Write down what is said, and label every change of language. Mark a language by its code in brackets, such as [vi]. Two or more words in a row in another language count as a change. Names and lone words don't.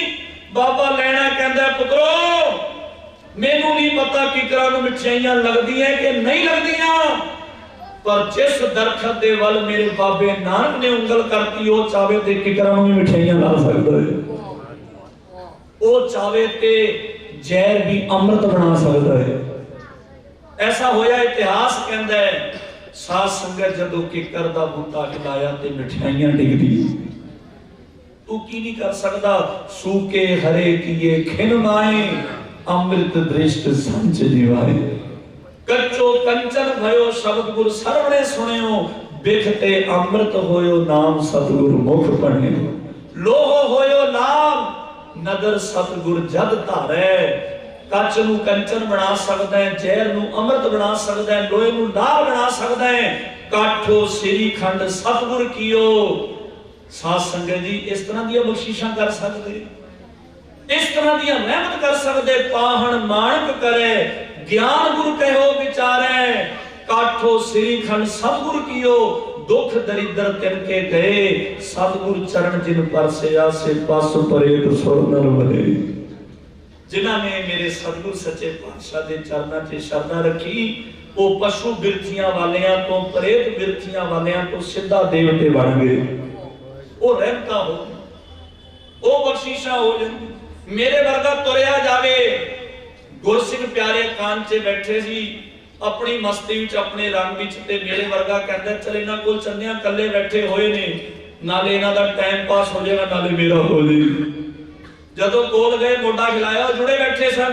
[pa] ਬਾਬਾ ਲਹਿਣਾ ਕਹਿੰਦਾ ਪੁੱਤਰੋ ਮੈਨੂੰ ਨਹੀਂ ਪਤਾ ਕਿੱਕਰਾਂ ਨੂੰ ਮਿਠਾਈਆਂ ਲੱਗਦੀਆਂ ਕਿ ਨਹੀਂ ਲੱਗਦੀਆਂ, ਪਰ ਜਿਸ ਦਰਖ਼ਤ ਦੇ ਵੱਲ ਮੇਰੇ ਬਾਬੇ ਨਾਨਕ ਨੇ ਉਂਗਲ ਕਰਤੀ ਵੋ ਚਾਹਵੇ ਤੇ ਕਿੱਕਰਾਂ ਨੂੰ ਭੀ ਮਿਠਾਈਆਂ ਲਾ ਸਕਦਾ ਹੈ। ਵੋ ਚਾਹਵੇ ਤੇ ਜ਼ਹਿਰ ਭੀ ਅੰਮ੍ਰਿਤ ਬਣਾ ਸਕਤਾ ਹੈ। ਐਸਾ ਹੋਇਆ ਇਤਿਹਾਸ ਕਹਿਤਾ ਹੈ ਸਾਧ ਸੰਗਤ ਜਦੋਂ ਕਿੱਕਰ ਦਾ ਬੂਟਾ ਹਿਲਾਇਆ ਤੇ ਮਿਠਾਈਆਂ ਡਿੱਗਦੀ। ਤੂੰ ਕੀ ਨਹੀਂ ਕਰ ਸਕਤਾ? ਸੂਕੇ ਹਰੇ ਕੀਏ ਖਿਨ ਮਾਹੇ, ਅੰਮ੍ਰਿਤ ਦ੍ਰਿਸ਼ਟਿ ਸੰਚਿ ਜੀਵਾਏ। ਕੱਚੋ ਕੰਚਨ ਭਯੋ ਸ਼ਬਦ ਗੁਰ ਸ੍ਰਵਣੇ ਸੁਣਿਓ, ਬਿਖ ਤੇ ਅੰਮ੍ਰਿਤ ਹੋਇਓ ਨਾਮ ਸਤਿਗੁਰ ਮੁਖ ਪੜ੍ਹੇ। ਲੋਹੋ ਹੋਇਓ ਲਾਭ ਨਦਰ ਸਤਿਗੁਰ ਜਦ ਧਾਰੈ। ਕੱਚ ਨੂੰ ਕੰਚਨ ਬਣਾ ਸਕਦਾ ਹੈ, ਜ਼ਹਿਰ ਨੂੰ ਅੰਮ੍ਰਿਤ ਬਣਾ ਸਕਦਾ ਹੈ, ਲੋਹੇ ਨੂੰ ਲਾਹ ਬਣਾ ਸਕਦਾ ਹੈ। ਕਾਠੋ ਸ੍ਰੀ ਖੰਡ ਸਤਿਗੁਰ ਕੀਓ। ਸਾਧ ਸੰਗਤ ਜੀ ਇਸ ਤਰ੍ਹਾਂ ਦੀ ਬਖ਼ਸ਼ਿਸ਼ਾਂ ਕਰ ਸਕਦੇ। ਇਸ ਤਰ੍ਹਾਂ ਦੀ ਰਹਿਮਤ ਕਰ ਸਕਤੇ। ਪਾਹਨ ਮਾਣਕ ਕਰੇ ਗਿਆਨ ਗੁਰੂ ਕਹਿਓ ਬਿਚਾਰੇ, ਕਾਠੋ ਸ੍ਰੀਖੰਡ ਸਤਿਗੁਰੂ ਕੀਓ ਦੁਖ ਦਰਿਦ੍ਰ ਤਿਨ ਕੇ ਗਏ। ਸਤਿਗੁਰੂ ਚਰਣ ਜਿਨ ਪਰਸੇ ਆਸੇ ਪਾਸ ਪਰੇ ਤੋ ਸੋਨਰ ਬਨੇ। ਜਿਨ੍ਹੋਂ ਨੇ ਮੇਰੇ ਸਤਿਗੁਰੂ ਸੱਚੇ ਪਾਤਸ਼ਾਹ ਕੇ ਚਰਣੋਂ ਸੇ ਸ਼ਰਣਾ ਰੱਖੀ, ਵੋ ਪਸ਼ੂ ਬਿਰਥੀਆਂ ਵਾਲੀਆਂ ਤੋਂ ਪ੍ਰੇਤ ਬਿਰਥੀਆਂ ਵਾਲੀਆਂ ਤੋਂ ਸਿੱਧਾ ਦੇਵਤੇ ਬਣ ਗਏ। ਵੋ ਰਹਿਮਤਾਂ ਹੋ, ਵੋ ਬਖ਼ਸ਼ੀਸ਼ਾਂ ਹੋ ਜਾਤੀ। ਮੇਰੇ ਵਰਗਾ ਤੁਰਿਆ ਜਾਵੇ। ਗੁਰਸਿੰਘ ਪਿਆਰੇ ਕਾਨ ਚ ਬੈਠੇ ਸੀ ਅਪਨੀ ਮਸਤੀ ਵਿਚ ਅਪਨੇ ਰੰਗ ਵਿਚ, ਤੇ ਮੇਰੇ ਵਰਗਾ ਕਹਿੰਦਾ ਚੱਲ ਇਨ੍ਹਾਂ ਕੋਲ ਚੰਦੀਆਂ ਕੱਲੇ ਬੈਠੇ ਹੋਏ ਨੇ, ਨਾਲੇ ਇਨ੍ਹਾਂ ਦਾ ਟਾਈਮ ਪਾਸ ਹੋ ਜਾਏਗਾ ਨਾਲੇ ਮੇਰਾ ਹੋ ਜਾਏਗਾ। ਜਦੋਂ ਕੋਲ ਗਏ ਮੋਟਾ ਹਿਲਾਇਆ, ਜੁੜੇ ਬੈਠੇ ਸਨ।